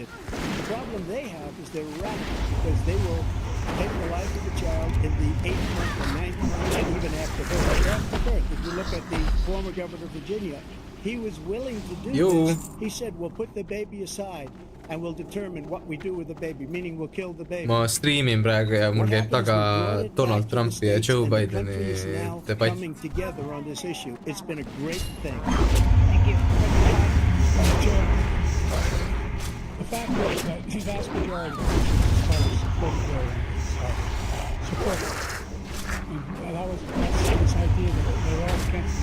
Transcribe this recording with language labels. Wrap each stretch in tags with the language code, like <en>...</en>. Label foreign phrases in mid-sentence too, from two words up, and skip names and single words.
<en>The problem they have is they're radical because they will take the life of the child in the 8th month or 9th month and even after birth. After birth, if you look at the former governor of Virginia, he was willing to do this. He said, we'll put the baby aside and we'll determine what we do with the baby, meaning we'll kill the baby.</en> <et>ma striimin praegu ja mul käib taga Donald Trumpi ja Joe Bideni debatt.</et> <en>Coming together on this issue. It's been a great thing. Thank you. The fact is that the vast majority of Christians support it. And that's this idea that they're all against it.</en>